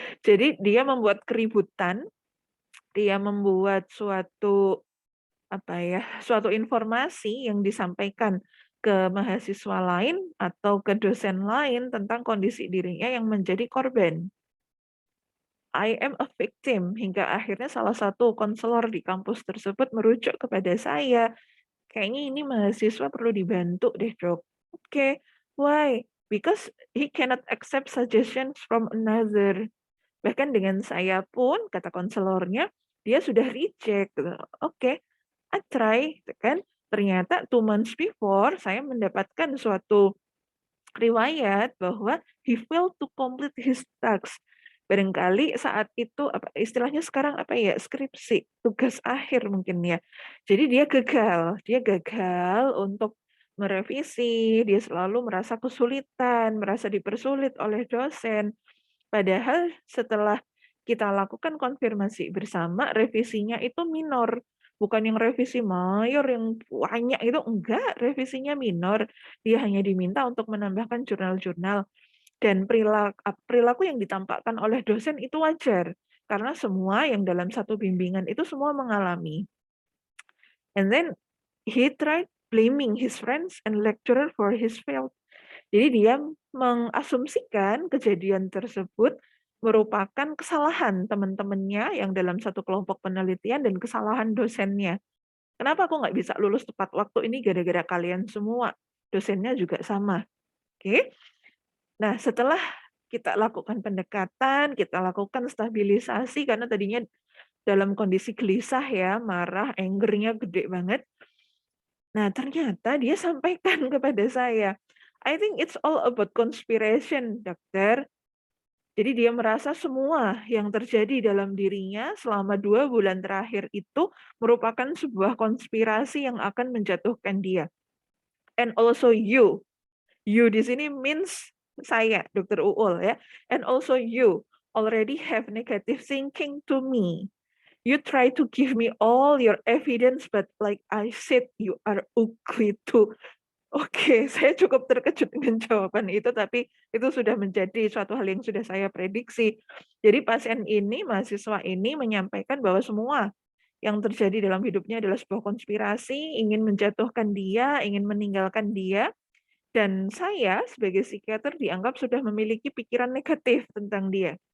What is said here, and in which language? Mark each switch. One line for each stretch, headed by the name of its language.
Indonesian: Jadi dia membuat keributan, dia membuat suatu informasi yang disampaikan ke mahasiswa lain atau ke dosen lain tentang kondisi dirinya yang menjadi korban.
English: I am a victim,
Indonesian: hingga akhirnya salah satu konselor di kampus tersebut merujuk kepada saya. Kayaknya ini mahasiswa perlu dibantu deh, Dok.
English: Oke, why? Because he cannot accept suggestions from another.
Indonesian: Bahkan dengan saya pun, kata konselornya, dia sudah reject.
English: Oke, I try,
Indonesian: gitu kan. Ternyata
English: 2 months before,
Indonesian: saya mendapatkan suatu riwayat bahwa
English: he failed to complete his tasks.
Indonesian: Barangkali saat itu istilahnya sekarang skripsi, tugas akhir mungkin ya. Jadi dia gagal untuk merevisi, dia selalu merasa kesulitan, merasa dipersulit oleh dosen. Padahal setelah kita lakukan konfirmasi bersama, revisinya itu minor. Bukan yang revisi mayor yang banyak itu, enggak, revisinya minor. Dia hanya diminta untuk menambahkan jurnal-jurnal. Dan perilaku yang ditampakkan oleh dosen itu wajar. Karena semua yang dalam satu bimbingan itu semua mengalami.
English: And then he tried blaming his friends and lecturer for his failed.
Indonesian: Jadi dia mengasumsikan kejadian tersebut merupakan kesalahan teman-temannya yang dalam satu kelompok penelitian dan kesalahan dosennya. Kenapa aku nggak bisa lulus tepat waktu ini gara-gara kalian semua? Dosennya juga sama. Oke. Nah, setelah kita lakukan pendekatan, kita lakukan stabilisasi karena tadinya dalam kondisi gelisah ya, marah, anger-nya gede banget. Nah, ternyata dia sampaikan kepada saya,
English: I think it's all about conspiration,
Indonesian: dokter. Jadi dia merasa semua yang terjadi dalam dirinya selama 2 bulan terakhir itu merupakan sebuah konspirasi yang akan menjatuhkan dia.
English: And also you. You
Indonesian: di sini
English: means saya, Dokter Uul ya. And also you already have negative thinking to me. You try to give me all your evidence, but like I said, you are ugly too.
Indonesian: Oke, saya cukup terkejut dengan jawaban itu, tapi itu sudah menjadi suatu hal yang sudah saya prediksi. Jadi pasien ini, mahasiswa ini menyampaikan bahwa semua yang terjadi dalam hidupnya adalah sebuah konspirasi, ingin menjatuhkan dia, ingin meninggalkan dia, dan saya sebagai psikiater dianggap sudah memiliki pikiran negatif tentang dia.